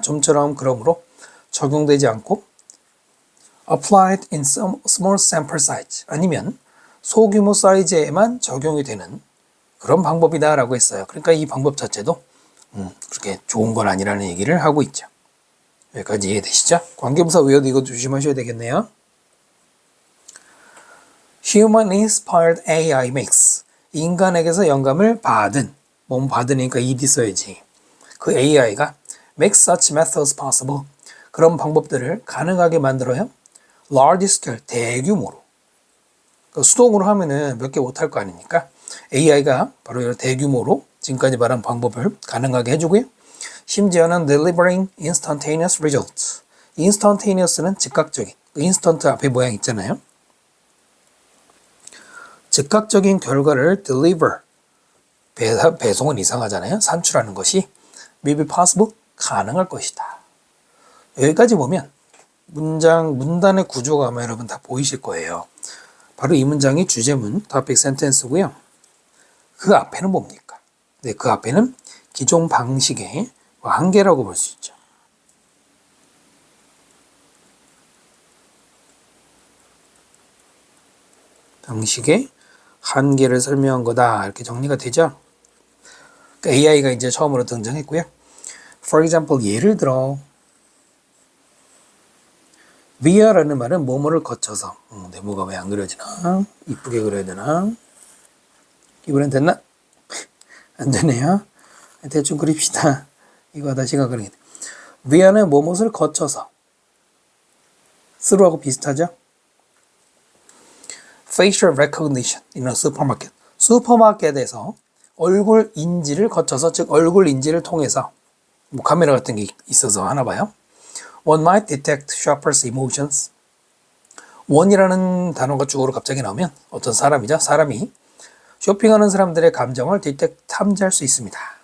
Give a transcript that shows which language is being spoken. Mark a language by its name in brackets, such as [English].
[Korean] 좀처럼 그러므로 적용되지 않고 [English] applied in some small sample size, [Korean] 아니면 소규모 사이즈에만 적용이 되는 그런 방법이다 라고 했어요. 그러니까 이 방법 자체도 그렇게 좋은 건 아니라는 얘기를 하고 있죠. 여기까지 이해되시죠? 관계부사 외워도 이거 조심하셔야 되겠네요. [English] Human inspired AI makes. [Korean] 인간에게서 영감을 받은. 몸 받으니까 ed 써야지. 그 AI가 [English] make such methods possible. [Korean] 그런 방법들을 가능하게 만들어요. [English] large scale, [Korean] 대규모로. 그러니까 수동으로 하면은 몇 개 못할 거 아닙니까? AI가 바로 이런 대규모로 지금까지 말한 방법을 가능하게 해주고요. 심지어는 [English] delivering instantaneous results. [Korean] instantaneous는 즉각적인. instant 앞에 모양 있잖아요. 즉각적인 결과를 deliver. 배송은 이상하잖아요. 산출하는 것이 may be possible. 가능할 것이다. 여기까지 보면 문단의 구조가 아마 여러분 다 보이실 거예요. 바로 이 문장이 주제문, [English] topic sentence [Korean] 고요. 그 앞에는 뭡니까? 네, 그 앞에는 기존 방식의 한계라고 볼 수 있죠. 방식의 한계를 설명한 거다. 이렇게 정리가 되죠. 그러니까 AI가 이제 처음으로 등장했고요. [English] For example, [Korean] 예를 들어 via라는 말은 뭐뭐를 거쳐서 네모가 왜 안 그려지나? 이쁘게 그려야 되나? 이번엔 됐나? 안 되네요. 대충 그립시다. 이거 하다 시간 그리게 돼. via는 뭐뭇을 거쳐서 through하고 비슷하죠? [English] facial recognition in a supermarket. [Korean] 슈퍼마켓에서 얼굴 인지를 거쳐서, 즉 얼굴 인지를 통해서 뭐 카메라 같은 게 있어서 하나 봐요. [English] One might detect shoppers' emotions. [Korean] one이라는 단어가 주어로 갑자기 나오면 어떤 사람이죠? 사람이 쇼핑하는 사람들의 감정을 탐지할 수 있습니다.